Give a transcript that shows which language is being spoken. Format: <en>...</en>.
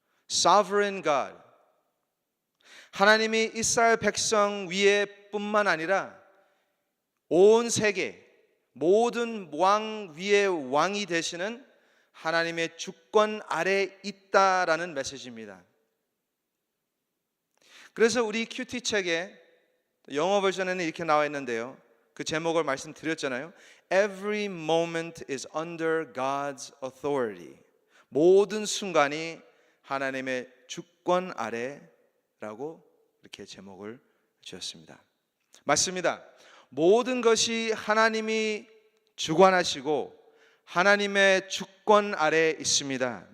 <en>Sovereign God,</en> <ko>하나님이 이스라엘 백성 위에 뿐만 아니라 온 세계 모든 왕 위에 왕이 되시는 하나님의 주권 아래에 있다라는 메시지입니다. 그래서 우리 큐티 책에 영어 버전에는 이렇게 나와 있는데요, 그 제목을 말씀드렸잖아요.</ko> <en>Every moment is under God's authority.</en> <ko>모든 순간이 하나님의 주권 아래라고 이렇게 제목을 주었습니다. 맞습니다. 모든 것이 하나님이 주관하시고 하나님의 주권 아래에 있습니다.</ko>